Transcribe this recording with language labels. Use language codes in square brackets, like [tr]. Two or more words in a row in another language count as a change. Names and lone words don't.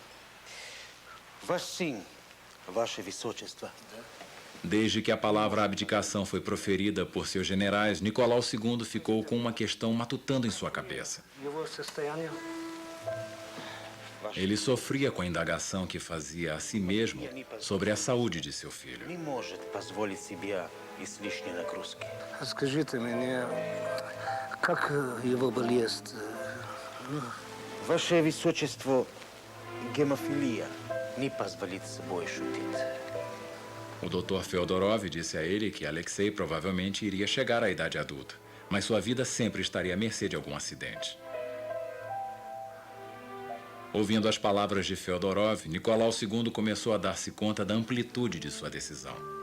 [pt] Desde que a palavra abdicação foi proferida por seus generais, Nicolau II ficou com uma questão matutando em sua cabeça. Ele sofria com a indagação que fazia a si mesmo sobre a saúde de seu filho. [ru] Скажите мне, как его болезнь? Ваше Высочество, гемофилия не позволит с собой шутить. [pt] O Dr. Feodorov disse a ele que Alexei provavelmente iria chegar à idade adulta, mas sua vida sempre estaria à mercê de algum acidente. Ouvindo as palavras de Feodorov, Nicolau II começou a dar-se conta da amplitude de sua decisão.